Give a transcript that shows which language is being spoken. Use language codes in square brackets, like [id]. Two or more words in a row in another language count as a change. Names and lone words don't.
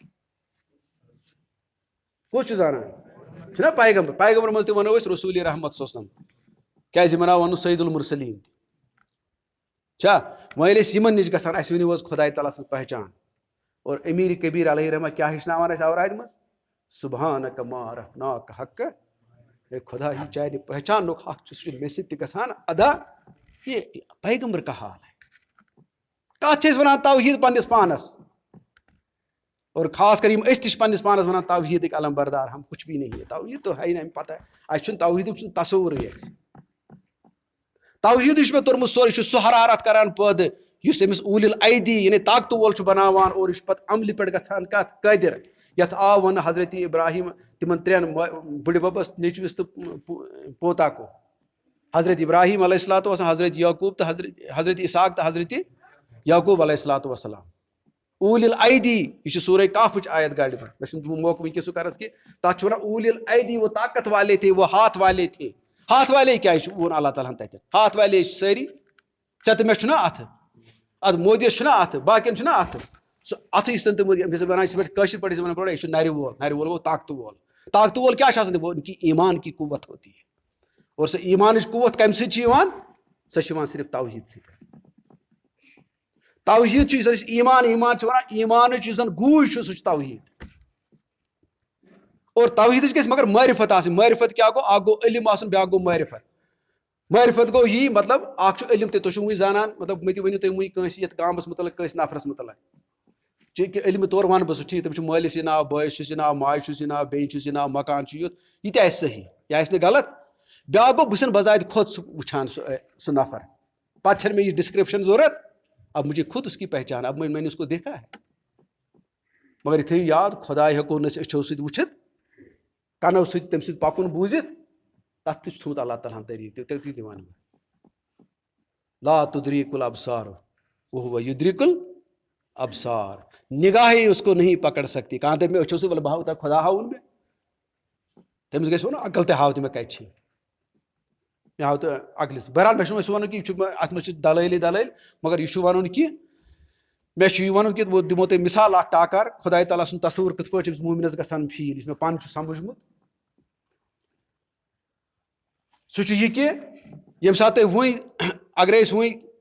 [ks] کُس چھُ زانان چھُنہ پیغمبر پیغمبر منٛز تہِ ونو أسۍ رسوٗلِ رحمت صلی کیازِ یِمن آو ونُن سعید المرسلیٖن چھا وۄنۍ ییٚلہِ أسۍ یِمن نِش گژھان اَسہِ ؤنِو حظ خۄداے تعالیٰ سٕنٛز پہچان اور امیٖر کبیٖر علیہ رحمہ کیٛاہ ہیٚچھناوان اَسہِ اورادِ منٛز [ar] سبحانک ما عرفناک [ks] حق اے خدا یہِ چانہِ پہچانُک حق چھُ سُہ چھُ مےٚ سۭتۍ تہِ گژھان ادا [ur] یہ پیغمبر کا حال ہے [ks] کتھ چھِ أسۍ ونان توحیٖد پننِس پانس اور خاص کر یِم أسۍ تہِ چھِ پننِس پانس ونان توحیٖدٕکۍ علم بردار [ur] ہم کچھ بھی نہیں ہے توحیٖد تو ہے [ks] نہٕ اَمہِ پتہ اَسہِ چھُنہٕ توحیٖدُک چھُنہٕ تصورٕے اَسہِ توحیٖدٕے چھُ مےٚ توٚرمُت سورُے یہِ چھُ سُہ حرارت کران پٲدٕ یُس أمِس [ar] اوٗلِ الایدی [ks] یعنی طاقتہٕ وول چھُ بناوان اور یہِ چھُ پتہٕ عملہِ پٮ۪ٹھ گژھان کتھ قٲدِر یتھ آو وننہٕ حضرت ابراہیم تِمن ترٛٮ۪ن بٕڈِببس نیٚچوِس تہٕ پوتا کو حضرت ابراہیم [ar] علیہ الصلوۃ والسلام [ks] حضرت یعقوٗب تہٕ حضرت اسحاق تہٕ حضرت یعقوٗب [ar] علیہ الصلوۃ والسلام اوٗلِ الایدی [ks] یہِ چھِ سورہ کہفٕچ آیت گاڑِ منٛز مےٚ چھُنہٕ موقعہٕ وٕنکیٚس سُہ کرنس کینٛہہ تتھ چھُ ونان [ar] اوٗلِ الایدی [ur] وہ طاقت والے تھے وہ ہاتھ والے تھے ہاتھ والے [ks] کیٛازِ چھُ ووٚن اللہ تعالیٰ ہن تتٮ۪ن [ur] ہاتھ والے [ks] چھِ سٲری ژےٚ تہٕ مےٚ چھُنہ اتھٕ اتھ مودیس چھُنہ اتھٕ باقین چھُنہ اتھٕ سُہ اتھٕ یُس زن تِم ونان چھِ کٲشِر پٲٹھۍ ٲسۍ ونان یہِ چھُ نرِ وول گوٚو طاقتہٕ وول کیٛاہ چھُ آسان [ur] وہ کہ ایمان کی قوت ہوتی ہے [ks] اور سۄ ایمانٕچ قوت کمہِ سۭتۍ چھِ یِوان سۄ چھِ یِوان صرف توحیٖد سۭتۍ توحیٖد چھُ یُس أسۍ ایمان چھِ ونان ایمانٕچ یُس زن گوٗج چھُ سُہ چھُ توحیٖد اور توحیٖدٕچ گژھِ مگر معرفت آسٕنۍ معرفت کیٛاہ گوٚو اکھ گوٚو علم آسُن بیاکھ گوٚو معرفت گوٚو یی مطلب اکھ چھُ علم تہِ تُہۍ چھِو وٕنۍ زانان مطلب مےٚ تہِ ؤنِو تُہۍ وٕنۍ کٲنٛسہِ یتھ گامس متعلق کٲنٛسہِ نفرس متعلق چوٗنٛکہِ علمہِ طور ونہٕ بہٕ سُہ ٹھیٖک تٔمِس چھُ مٲلِس یہِ ناو بٲیِس چھُس یہِ ناو ماجہِ چھُس یہِ ناو بیٚنہِ چھُس یہِ ناو مکان چھُ یُتھ یہِ تہِ آسہِ صحیح یہِ آسہِ نہٕ غلط بیاکھ گوٚو بہٕ چھُس بذاتِ خۄد سُہ وٕچھان سُہ نفر پتہٕ چھنہٕ مےٚ یہِ ڈسکرپشن ضوٚرتھ [ur] اب مجھے خود اس کی پہچان اب میں نے اس کو دیکھا ہے [ks] مگر یہِ تھٲیِو یاد خۄداے ہٮ۪کو نہٕ أسۍ أچھو سۭتۍ وٕچھِتھ کَنو سۭتۍ تٔمۍ سۭتۍ پکُن بوٗزِتھ تتھ تہِ چھُ تھوٚمُت اللہ تعالیٰ ہن طریٖقہٕ تہِ وَنہٕ بہٕ [ar] لا تدریک الابصار وهو یدرک الابصار [ur] نگاہیں اس کو نہیں پکڑ سکتی [ks] کہاں تک میں أچھو سۭتۍ وَلہٕ بہٕ ہاوٕ تۄہہِ خۄدا ہاوُن مےٚ تٔمِس گژھِ وَنُن عقل تہِ ہاو تہِ مےٚ کَتہِ چھِ مےٚ ہاو تہٕ عقلہِ بہرحال مےٚ چھُنہٕ وۄنۍ سُہ وَنُن کہِ یہِ چھُ اَتھ منٛز چھِ دلٲلی مگر یہِ چھُ وَنُن کہِ مےٚ چھُ یہِ وَنُن کہِ بہٕ دِمو تۄہہِ مِثال اکھ ٹاکار خۄداے تعالیٰ سُنٛد تصوُر کِتھ پٲٹھۍ چھُ أمِس موٗمِنَس گژھان فیٖل یُس مےٚ پانہٕ چھُ سَمجھمُت سُہ چھُ یہِ کہِ ییٚمہِ ساتہٕ تُہۍ وٕنۍ اگرے أسۍ وٕنۍ